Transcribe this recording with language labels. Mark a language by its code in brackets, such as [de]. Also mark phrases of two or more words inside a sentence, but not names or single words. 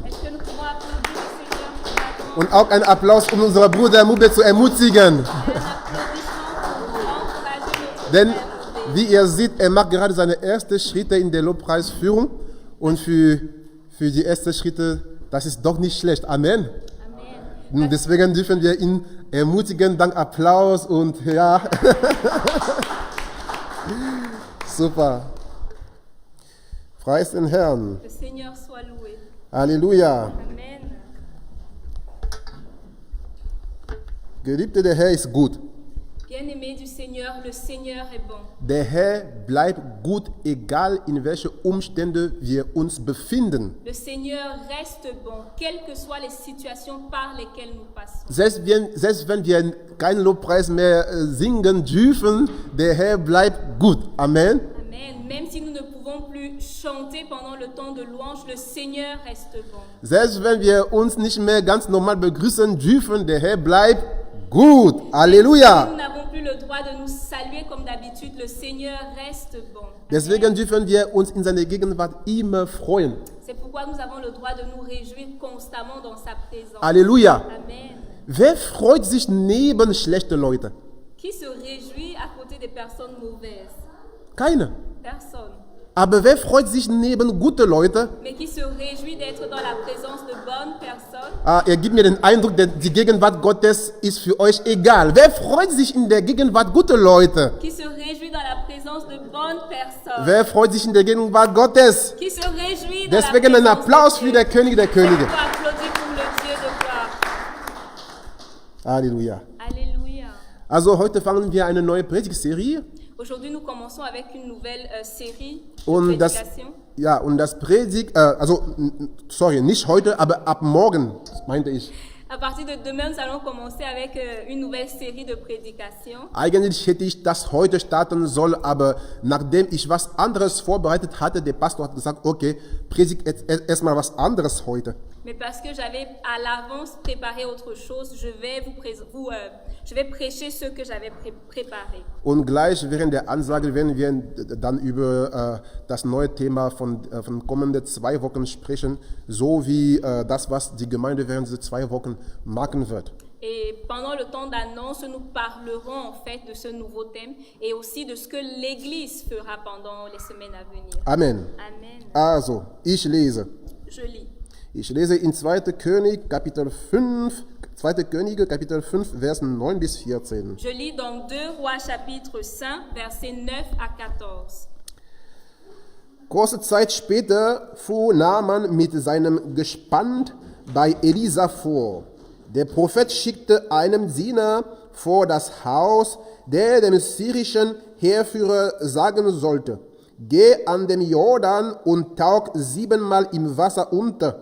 [fr] Est-ce que nous pouvons applaudir le Seigneur pour [de] Und auch einen Applaus, um unseren Bruder Mube zu ermutigen. [fr] un applaudissement pour encourager notre [de] Denn, [fr] frère. [de] wie ihr seht, er macht gerade seine ersten Schritte in der Lobpreisführung. Und für die ersten Schritte, das ist doch nicht schlecht. Amen. Amen. Und deswegen dürfen wir ihn ermutigen, dank Applaus und ja. Super. Preis den Herrn. [fr] Le Seigneur soit loué. [de] Halleluja. Amen. Geliebte, der Herr ist gut. [fr] Bien-aimé du Seigneur, le Seigneur est bon. [de] Der Herr bleibt gut, egal in welchen Umständen wir uns befinden. [fr] Le Seigneur reste bon, quelles que soient les situations par lesquelles nous passons. [de] Selbst wenn wir keinen Lobpreis mehr singen dürfen, der Herr bleibt gut. Amen. Amen. [fr] Même si nous ne pouvons plus chanter pendant le temps de louange, le Seigneur reste bon. [de] Selbst wenn wir uns nicht mehr ganz normal begrüßen dürfen, der Herr bleibt gut. Halleluja. [fr] Nous n'avons plus le droit de nous saluer comme d'habitude, le Seigneur reste bon. [de] Deswegen dürfen wir uns in seiner Gegenwart immer freuen. [fr] C'est pourquoi nous avons le droit de nous réjouir constamment dans sa présence. [de] Halleluja. Amen. Wer freut sich neben schlechten Leuten? [fr] Qui se réjouit à côté des personnes mauvaises? [de] Keine. [fr] Personne. [de] Aber wer freut sich neben guten Leuten? [fr] Mais qui se réjouit d'être dans la présence de bonnes personnes? [de] Er gibt mir den Eindruck, die Gegenwart Gottes ist für euch egal. Wer freut sich in der Gegenwart guter Leute? [fr] Qui se réjouit dans la présence de bonnes personnes? [de] Wer freut sich in der Gegenwart Gottes? [fr] Qui se réjouit dans [de] Deswegen [fr] la [de] ein [fr] présence [de] Applaus [fr] de [de] für [fr] Dieu? [de] den König der Könige. [fr] On peut applaudir pour le Dieu de gloire. [de] Halleluja. [fr] Alléluia. [de] Also heute fangen wir eine neue Predigtserie. [fr] Aujourd'hui, nous commençons avec une nouvelle série de [de] Und das, [fr] prédication. [de] ja, und das Predigt, sorry, nicht heute, aber ab morgen, das meinte ich. [fr] À partir de demain, nous allons commencer avec une nouvelle série de prédications. [de] Eigentlich hätte ich das heute starten sollen, aber nachdem ich was anderes vorbereitet hatte, der Pastor hat gesagt, okay, predigt erstmal was anderes heute. [fr] Mais parce que j'avais à l'avance préparé autre chose, je vais prêcher ce que j'avais préparé. [de] Und gleich während der Ansage werden wir dann über das neue Thema von kommenden 2 Wochen sprechen, so wie das, was die Gemeinde während dieser 2 Wochen machen wird. [fr] Et pendant le temps d'annonce, nous parlerons en fait de ce nouveau thème et aussi de ce que l'Église fera pendant les semaines à venir. [de] Amen. Amen. Also, ich lese. [fr] Je lis. [de] Ich lese in 2. Könige, Kapitel 5, Versen 9 bis 14. [fr] Je lis dans 2 Rois chapitre 5, versets 9 à 14. [de] Kurze Zeit später fuhr Naaman mit seinem Gespann bei Elisa vor. Der Prophet schickte einen Diener vor das Haus, der dem syrischen Heerführer sagen sollte: Geh an den Jordan und tauch 7-mal im Wasser unter.